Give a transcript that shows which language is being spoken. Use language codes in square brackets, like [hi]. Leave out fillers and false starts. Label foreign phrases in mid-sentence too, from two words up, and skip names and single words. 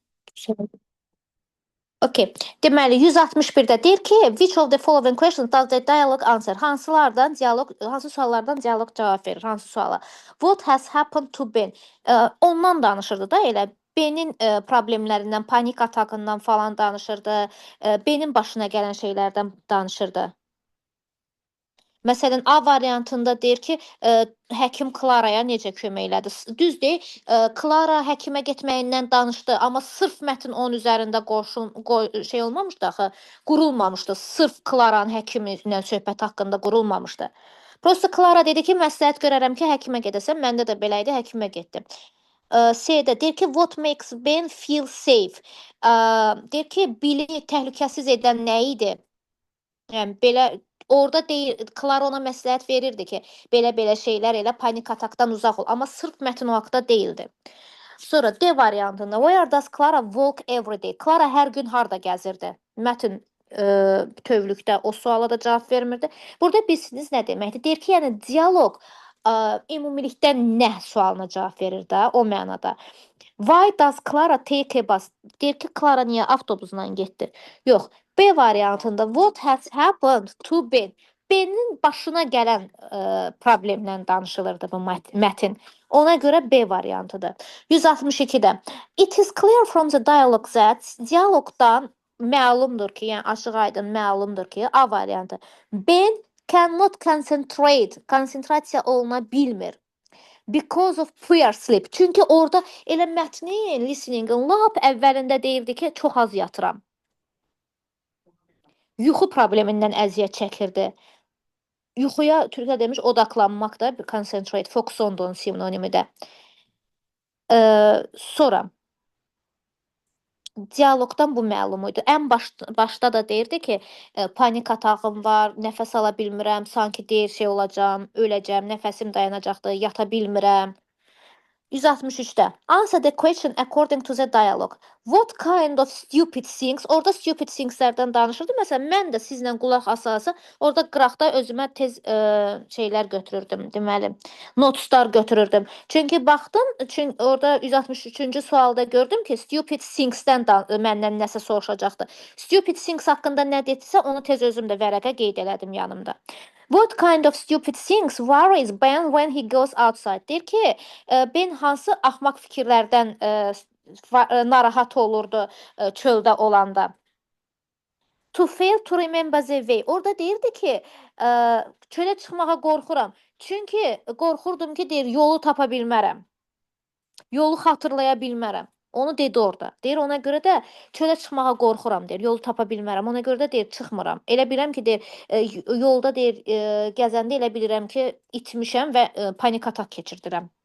[az] Okay. Deməli 161-də deyir ki, [en] which of the following questions does the dialogue answer? [az] Hansı suallardan dialoq cavab verir? Hansı suala? [en] What has happened to Ben? [az] Ondan danışırdı da elə Benin problemlərindən, panik atakından falan danışırdı. Benin başına gələn şeylərdən danışırdı. Məsələn, A variantında deyir ki, həkim Klaraya necə kömək elədi? Düzdür, Klara həkimə getməyindən danışdı, amma sırf mətn onun üzərində şey olmamışdı axı, qurulmamışdı. Sırf Klaranın həkimi ilə söhbət haqqında qurulmamışdı. Prosta Klara dedi ki, məsləhət görərəm ki, həkimə gedəsən. Məndə də belə idi, həkimə getdim. C-də deyir ki, [en] what makes Ben feel safe? [az] Deyir ki, Billy təhlükəsiz edən nə idi? Yəni belə orada deyir, Klara ona məsləhət verirdi ki, belə-belə şeylər elə panik atakdan uzaq ol, amma sırf mətn o haqda deyildi. Sonra D variantında [en] where does Clara walk every day? [az] Clara hər gün harda gəzirdi? Mətn bütövlükdə o suala da cavab vermirdi. Burada bilirsiniz nə deməkdir? Deyir ki, yəni dialoq ümumilikdə nə sualına cavab verir də o mənada. [en] Why does Clara take a bus? [az] Deyir ki, Clara niyə avtobusla getdi? Yox. B variantında [en] what has happened to Ben? [az] Benin başına gələn problemlə danışılırdı bu mətn. Ona görə B variantıdır. 162-də [en] it is clear from the dialogue that [az] dialoqdan məlumdur ki, yəni açıq-aydın məlumdur ki, A variantı. [en] Ben cannot concentrate, [az] konsentrasiya oluna bilmir. [en] Because of poor sleep. [az] Çünki orada elə mətnin, listeningin lap əvvəlində deyirdi ki, çox az yatıram. Yuxu problemindən əziyyət çəkirdi. Yuxuya türkcə demiş odaqlanmaq da, [en] concentrate, focus on [az] da onun sinonimi də. Sonra dialoqdan bu məlum idi. Ən başda da deyirdi ki, panik atağım var, nəfəs ala bilmirəm, sanki deyir şey olacağam, öləcəm, nəfəsim dayanacaqdır, yata bilmirəm. [en] 163-də answer the question according to the dialogue. What kind of stupid things? [az] Orada [en] stupid thingslərdən [az] danışırdı. Məsələn, mən də sizlə qulaq asası orada qıraqda özümə tez şeylər götürürdüm, deməli, notlar götürürdüm. Çünki baxdım, orada 163-cü sualda gördüm ki, [en] stupid thingsdən [az] məndən nəsə soruşacaqdı. [en] Stupid things [az] haqqında nə dedirsə, onu tez özüm də vərəqə qeyd elədim yanımda. [en] What kind of stupid things worries Ben when he goes outside? [az] Deyir ki, Ben hansı axmaq fikirlərdən narahat olurdu çöldə olanda? [en] To fail to remember the way. [az] Orada deyirdi ki, çölə çıxmağa qorxuram. Çünki qorxurdum ki, deyir, yolu tapa bilmərəm. Yolu xatırlaya bilmərəm. Onu dedi orada. Deyir, ona görə də çölə çıxmağa qorxuram, deyir. Yolu tapa bilmərəm. Ona görə də deyir, çıxmıram. Elə bilirəm ki, deyir, yolda deyir, gəzəndə elə bilirəm ki, itmişəm və panik atak keçirdirəm.